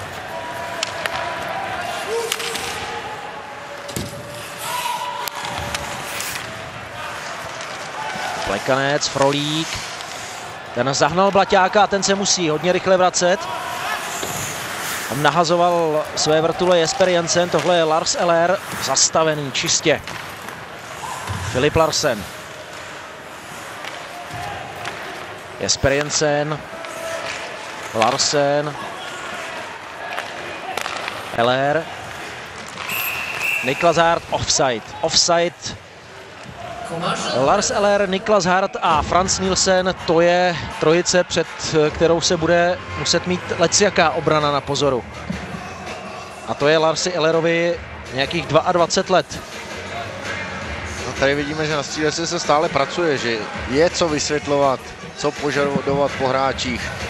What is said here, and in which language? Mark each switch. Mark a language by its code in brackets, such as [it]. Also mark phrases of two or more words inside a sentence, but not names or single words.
[cs] Plekanec, Frolík. Ten zahnal Blaťáka a ten se musí hodně rychle vracet. Tam nahazoval své vrtule Jesper Jensen, tohle je Lars Eller, zastavený čistě. Filip Larsen. Jesper Jensen. Larsen. Eller. Niklas Hart, offside. Lars Eller, Niklas Hart a Frans Nielsen, to je trojice, před kterou se bude muset mít lecjaká obrana na pozoru. A to je Larsi Ellerovi nějakých 22 let. No tady vidíme, že na střídačce se stále pracuje, že je co vysvětlovat, co požadovat po hráčích.